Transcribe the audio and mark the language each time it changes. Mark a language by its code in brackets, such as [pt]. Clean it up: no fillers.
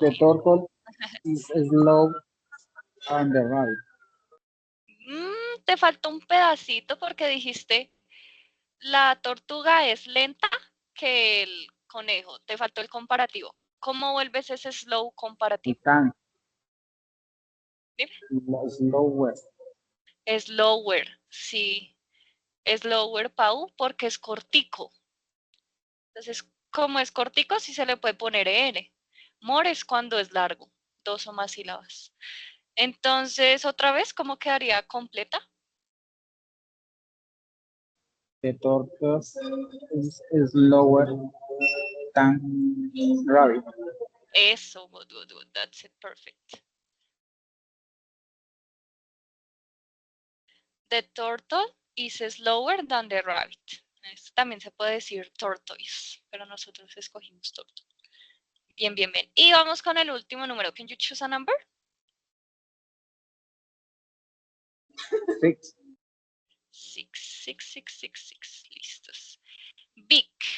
[en] The turtle is slow and the rabbit. [es] Te faltó un pedacito porque dijiste la tortuga es lenta que el conejo. Te faltó el comparativo. ¿Cómo vuelves ese slow comparativo? [en] Can. [es] Dime. [en] Slower. [es] Slower, sí. Slower, Pau, porque es cortico. Entonces, como es cortico, sí se le puede poner ER. More es cuando es largo, 2 o más sílabas. Entonces, otra vez, ¿cómo quedaría completa? [en] The turtle is slower than rabbit. [es] Eso, [en] good, good, good. That's it, perfect. The turtle is slower than the rabbit. [es] Esto también se puede decir tortoise, pero nosotros escogimos turtle. Bien, bien, bien. Y vamos con el último número. [en] Can you choose a number? 6. 6, 6, 6, 6, 6. [es] Listos. [en] Big.